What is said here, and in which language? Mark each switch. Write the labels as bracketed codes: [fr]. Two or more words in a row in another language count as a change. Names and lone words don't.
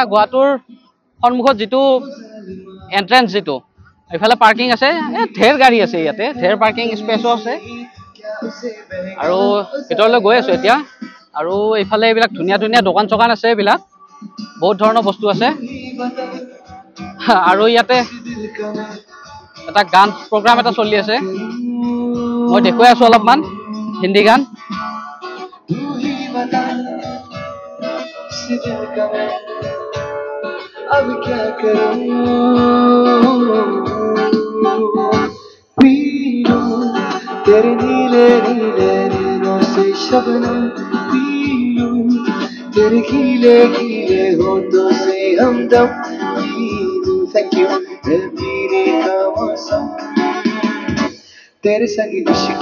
[as] গুহাটোৰ সন্মুখত যিটো এন্ট্ৰেন্স যিটো এইফালে পাৰ্কিং আছে ঢেৰ গাড়ী আছে ইয়াতে ঢেৰ [en] parking space [as] আছে আৰু ভিতৰলৈ গৈ আছো এতিয়া আৰু এইফালে এইবিলাক ধুনীয়া ধুনীয়া দোকান চোকান আছে এইবিলাক বহুত ধৰণৰ বস্তু আছে আৰু ইয়াতে এটা গান প্ৰগ্ৰাম এটা চলি আছে মই দেখুৱাই আছো অলপমান হিন্দী গান [hi] अब क्या करूं पी लूं तेरे नीले नीले नैनों से शबनम पी लूं तेरे गीले गीले होठों से हमदम पी लूं [en] thank you [hi] पीने का मौसम तेरे संग इश्क